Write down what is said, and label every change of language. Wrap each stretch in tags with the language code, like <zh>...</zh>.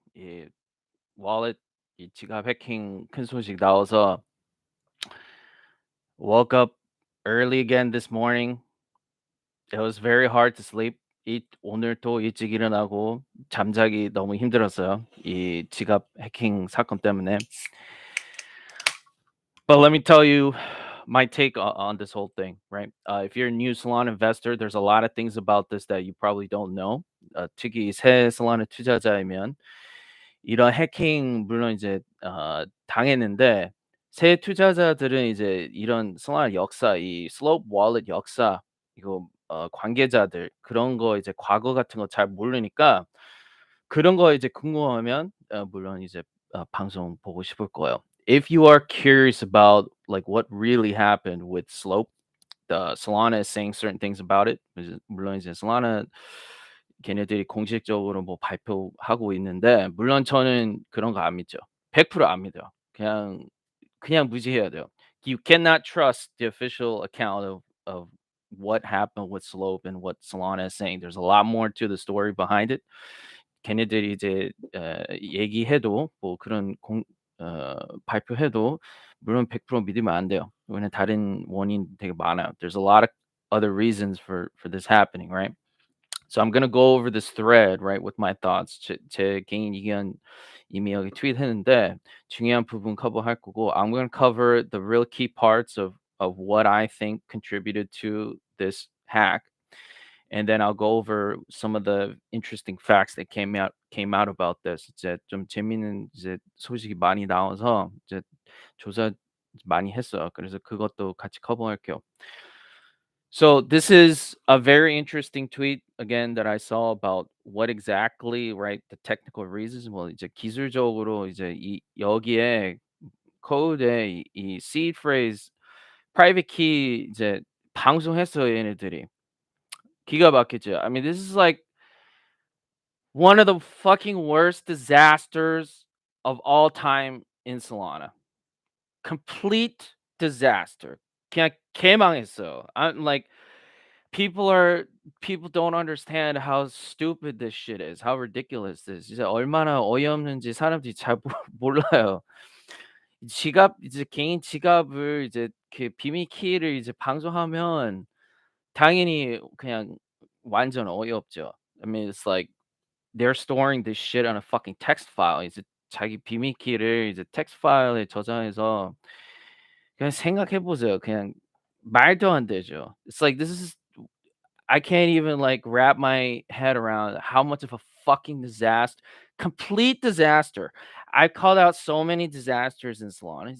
<ko>이 wallet 지갑 해킹 큰 소식 나와서</ko> <en>woke up early again this morning. It was very hard to sleep.</en> <ko>오늘도 일찍 일어나고 잠자기 너무 힘들었어요. 이 지갑 해킹 사건 때문에.</ko> <en>But let me tell you my take on this whole thing, right? If you're a new Solana investor, there's a lot of things about this that you probably don't know.</en> <ko>특히 새 Solana 투자자이면 이런 해킹 물론 이제 당했는데 새 투자자들은 이제 이런 Solana 역사, 이 Slope Wallet 역사, 이거 관계자들 그런 거 이제 과거 같은 거 잘 모르니까 그런 거 이제 궁금하면 물론 이제 방송 보고 싶을 거예요.</ko> <en>If you are curious about like what really happened with Slope, the Solana is saying certain things about it.</en> <ko>물론 이제 Solana 걔네들이 공식적으로 뭐 발표하고 있는데 물론 저는 그런 거 안 믿죠. 100%안 믿어요. 그냥 무시해야 돼요.</ko> <en>You cannot trust the official account of what happened with Slope and what Solana is saying. There's a lot more to the story behind it.</en> <ko>걔네들이 이제 얘기해도 뭐 그런 발표해도 물론 100% 믿으면 안 돼요. 왜냐면 다른 원인 되게 많아요.</ko> <en>There's a lot of other reasons for this happening, right? So I'm gonna go over this thread, right, with my thoughts.</en> <ko>제 개인 의견 이미 여기 트윗했는데 중요한 부분 커버할 거고</ko> <en>I'm gonna cover the real key parts of what I think contributed to this hack. And then I'll go over some of the interesting facts that came out about this.</en> <ko>이제 좀 재미있는 이제 소식이 많이 나와서 이제 조사 많이 했어요. 그래서 그것도 같이 커버할게요.</ko> <en>So this is a very interesting tweet again that I saw about what exactly, right, the technical reasons.</en> <ko>뭐 이제 기술적으로 이제 이 여기에 코드에 이 seed phrase private key 이제 방송했어요, 얘네들이. 기가 막히죠.</ko> <en>I mean, this is like one of the fucking worst disasters of all time in Solana. Complete disaster.</en> <ko>그냥 개망했어.</ko> <en>I'm like people don't understand how stupid this shit is. How ridiculous this.</en> <ko>진짜 얼마나 어이없는지 사람들이 잘 몰라요. 이제 개인 지갑을 이제 그 비밀 키를 이제 방송하면 당연히 그냥 완전 어이없죠.</ko> <en>I mean, it's like they're storing this shit on a fucking text file.</en> <ko>이제 자기 비밀 키를 이제 텍스트 파일에 저장해서 그냥 생각해 보세요. 그냥 말도 안 되죠.</ko> <en>It's like this is I can't even like wrap my head around how much of a fucking disaster, complete disaster. I've called out so many disasters in Solana.</en>